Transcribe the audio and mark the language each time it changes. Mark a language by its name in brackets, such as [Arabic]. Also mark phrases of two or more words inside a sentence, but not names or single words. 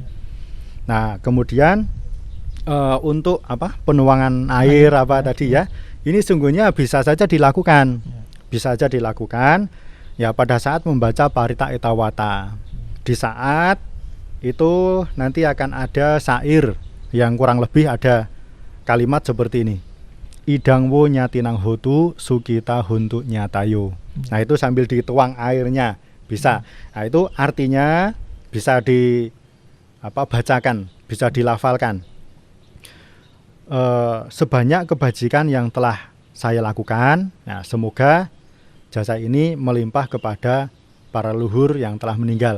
[Indonesian] Nah, kemudian untuk penuangan air tadi ya, ini sungguhnya bisa saja dilakukan. Bisa saja dilakukan ya pada saat membaca parita etawata. Di saat itu nanti akan ada syair yang kurang lebih ada kalimat seperti ini. [Pali] Idangwo nyatinang hotu sukita huntu nyatayo. [Indonesian] Nah, itu sambil dituang airnya bisa. Nah, itu artinya bisa bacakan, bisa dilafalkan. Sebanyak kebajikan yang telah saya lakukan, nah, semoga jasa ini melimpah kepada para leluhur yang telah meninggal.